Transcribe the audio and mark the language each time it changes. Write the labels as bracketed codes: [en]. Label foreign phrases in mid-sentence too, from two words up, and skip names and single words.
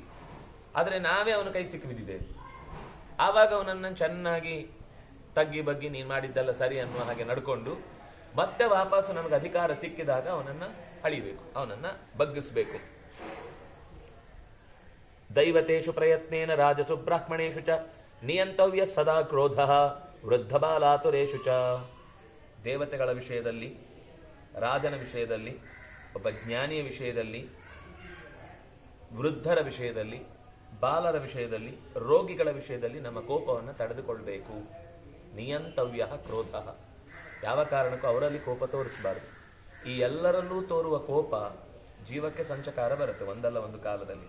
[kn] ಆದರೆ ನಾವೇ ಅವನ ಕೈ ಸಿಕ್ಕಿ ಬಿದ್ದಿದ್ದೇವೆ. ಆವಾಗ ಅವನನ್ನು ಚೆನ್ನಾಗಿ ತಗ್ಗಿ ಬಗ್ಗಿ ನೀನು ಮಾಡಿದ್ದೆಲ್ಲ ಸರಿ ಅನ್ನುವ ಹಾಗೆ ನಡ್ಕೊಂಡು ಮತ್ತೆ ವಾಪಸ್ಸು ನಮಗೆ ಅಧಿಕಾರ ಸಿಕ್ಕಿದಾಗ ಅವನನ್ನ ಅಳಿಬೇಕು, ಅವನನ್ನ ಬಗ್ಗಿಸ್ಬೇಕು. [sa] ದೈವತೇಷು ಪ್ರಯತ್ನೇನ ರಾಜಸು ಬ್ರಾಹ್ಮಣೇಶು ಚ ನಿಯಂತವ್ಯ ಸದಾ ಕ್ರೋಧ ವೃದ್ಧ ಬಾಲಾತುರೇಶು ಚ. [kn] ದೇವತೆಗಳ ವಿಷಯದಲ್ಲಿ, ರಾಜನ ವಿಷಯದಲ್ಲಿ, ಒಬ್ಬ ಜ್ಞಾನಿಯ ವಿಷಯದಲ್ಲಿ, ವೃದ್ಧರ ವಿಷಯದಲ್ಲಿ, ಬಾಲರ ವಿಷಯದಲ್ಲಿ, ರೋಗಿಗಳ ವಿಷಯದಲ್ಲಿ ನಮ್ಮ ಕೋಪವನ್ನು ತಡೆದುಕೊಳ್ಬೇಕು. [sa] ನಿಯಂತವ್ಯ ಕ್ರೋಧ. [kn] ಯಾವ ಕಾರಣಕ್ಕೂ ಅವರಲ್ಲಿ ಕೋಪ ತೋರಿಸಬಾರದು. ಈ ಎಲ್ಲರಲ್ಲೂ ತೋರುವ ಕೋಪ ಜೀವಕ್ಕೆ ಸಂಚಕಾರ ಬರುತ್ತೆ ಒಂದಲ್ಲ ಒಂದು ಕಾಲದಲ್ಲಿ.